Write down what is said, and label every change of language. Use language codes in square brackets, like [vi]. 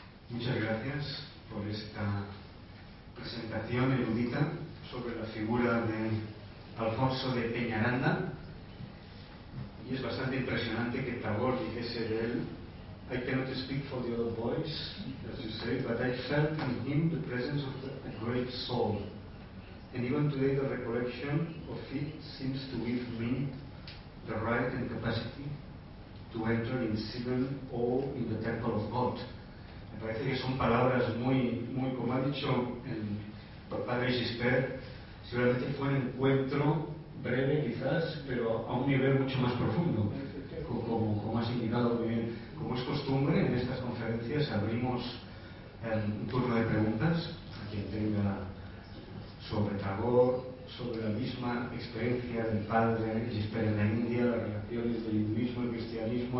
[es] Muchas gracias por esta presentación erudita sobre la figura de Alfonso de Peñaranda. Y es bastante impresionante que Tagore dijese de él: [en] I cannot speak for the other boys, as you say, but I felt in him the presence of a great soul. And even today the recollection of it seems to give me the right and capacity to enter in civil awe in the temple of God. [es] Me parece que son palabras muy, como ha dicho el padre Gispert, seguramente fue un encuentro breve quizás, pero a un nivel mucho más profundo, como has indicado muy bien. Como es costumbre en estas conferencias, abrimos un turno de preguntas a quien tenga sobre Tagore, sobre la misma experiencia del padre Gispert en la India, las relaciones del hinduismo, el cristianismo.